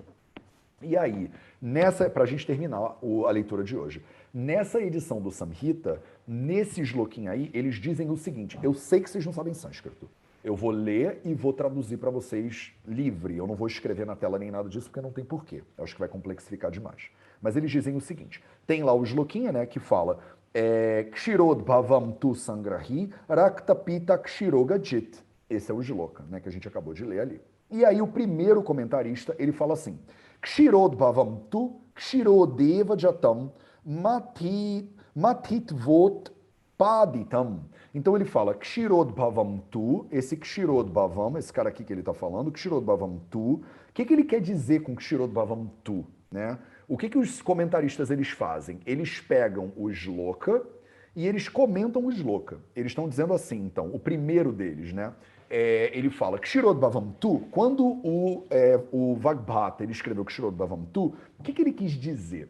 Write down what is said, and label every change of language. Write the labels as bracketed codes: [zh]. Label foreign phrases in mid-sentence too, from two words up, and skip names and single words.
[pt] E aí, para a gente terminar a leitura de hoje, nessa edição do Samhita, nesse shloquinho aí, eles dizem o seguinte, eu sei que vocês não sabem sânscrito, eu vou ler e vou traduzir para vocês livre, eu não vou escrever na tela nem nada disso, porque não tem porquê, eu acho que vai complexificar demais. Mas eles dizem o seguinte, tem lá o shloquinho, né, que fala [sa] क्षीरोद् भवं तु संग्राही रक्त पित्त क्षिरोग जित्. [pt] Esse é o shloka, né, que a gente acabou de ler ali. E aí o primeiro comentarista, ele fala assim, [sa] क्षीरोद् भवं तु क्षीरोदेव जातं मतित्वोत् पदितम्. [pt] Então ele fala [sa] क्षीरोद् भवं तु, [pt] esse [sa] क्षीरोद् भवं, [pt] esse cara aqui que ele está falando, [sa] क्षीरोद् भवं तु, [pt] o que ele quer dizer com [sa] क्षीरोद् भवं तु? [pt] Né? O que os comentaristas eles fazem? Eles pegam o shloka e eles comentam o shloka. Eles estão dizendo assim, então, o primeiro deles, né? Ele fala [sa] क्षीरोद् भवं तु, [pt] quando o Vagbhata ele escreveu [sa] क्षीरोद् भवं तु, [pt] o que ele quis dizer?